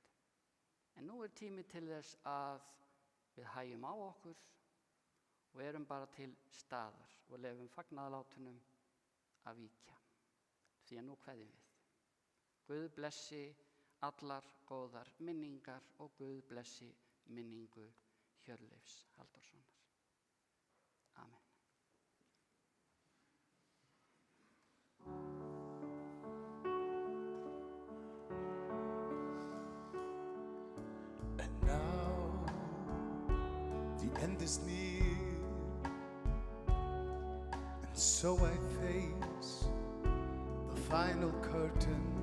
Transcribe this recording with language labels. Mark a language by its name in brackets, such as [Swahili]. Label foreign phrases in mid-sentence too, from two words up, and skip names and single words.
[Icelandic] En nú er tími til þess að við hægjum á okkur og erum bara til staðar og lefum fagnaðarlátunum að víkja. Því að nú kveðjum við. Guð blessi allar góðar minningar og Guð blessi minningu Hjörleifs Halldórssonar. Amen. [English] And now the end is near, and so I face the final curtain.